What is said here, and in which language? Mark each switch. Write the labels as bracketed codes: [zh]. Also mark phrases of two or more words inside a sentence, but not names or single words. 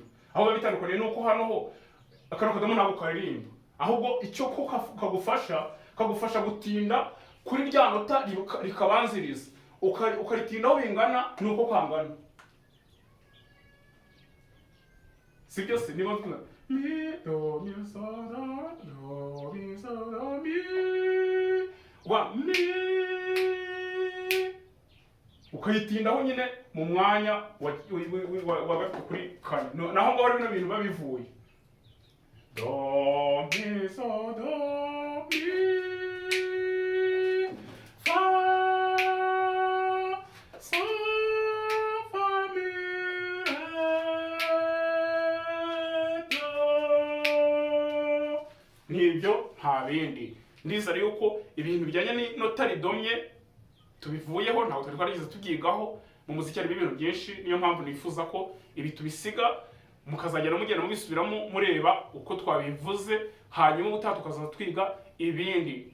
[rw] Aho biba bitandukaniye nuko hano ho akano kadomo ntabwo karirimba, ahubwo icyo ko kagufasha gutinda kuri rya nota rikabanziriza, ukaritindaho bingana nuko kangana. Sibyo se? Niba tuna mi do mi so do mi so do mi wa mi, ukayitindaho nyine mu mwanya wa gatatu kuri kane. Naho ngaho bino bintu babivuye do mi so do mi fa so fa mi re do. Nibyo nta bindi. Ndizera yuko ibintu bijyanye n'inota ridomye tubivuyeho, ntabwo twari twarigeze tubyigaho. Mu muziki harimo ibintu byinshi, niyo mpamvu nifuza ko ibi tubisiga mukazagenda mugenda mubisubiramo mureba uko twabivuze, hanyuma ubutaha tukazaza twiga ibindi.